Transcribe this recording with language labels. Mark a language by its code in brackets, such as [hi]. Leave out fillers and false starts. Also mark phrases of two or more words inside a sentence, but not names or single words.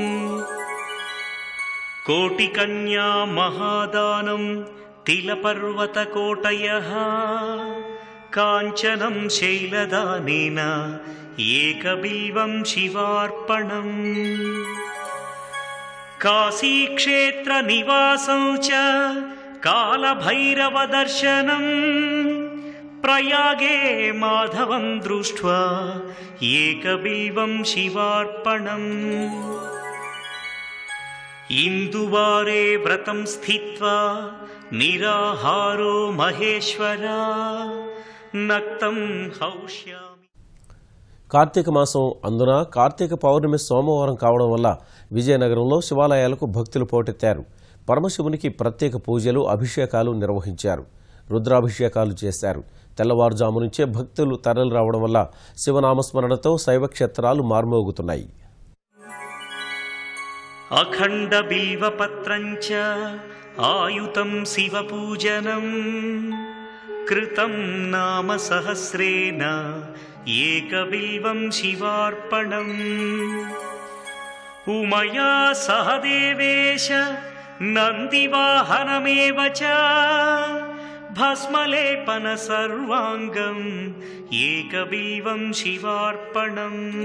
[sa] कोटिकन्या महादानं तिलपर्वतकोटयः काञ्चनं शैलदानेन एकबिल्वं शिवार्पणम् काशीक्षेत्रनिवासं च कालभैरवदर्शनं प्रयागे माधवं दृष्ट्वा एकबिल्वं शिवार्पणम् इंदुवारे व्रतं स्थित्वा निराहारो महेश्वरा नक्तं हौष्यामि. [te] కార్తీక మాసం అందున కార్తీక పౌర్ణమి సోమవారం కావడం వల్ల విజయనగరంలో శివాలయాలకు భక్తులు పోటెత్తారు. పరమశివునికి ప్రత్యేక పూజలు అభిషేకాలు నిర్వహించారు. రుద్రాభిషేకాలు చేశారు. తెల్లవారుజాము నుంచే భక్తులు తరలి రావడం వల్ల శివనామస్మరణతో శైవ క్షేత్రాలు మార్మోగుతున్నాయి. [sa] अखंड बिल्वपत्रं च आयुतं शिवपूजनं कृतं नाम सहस्रेण एकबिल्वं शिवार्पणम् उमया सह देवेश नन्दिवाहनमेव च भस्मलेपन सर्वाङ्गम् एकबिल्वं शिवार्पणम्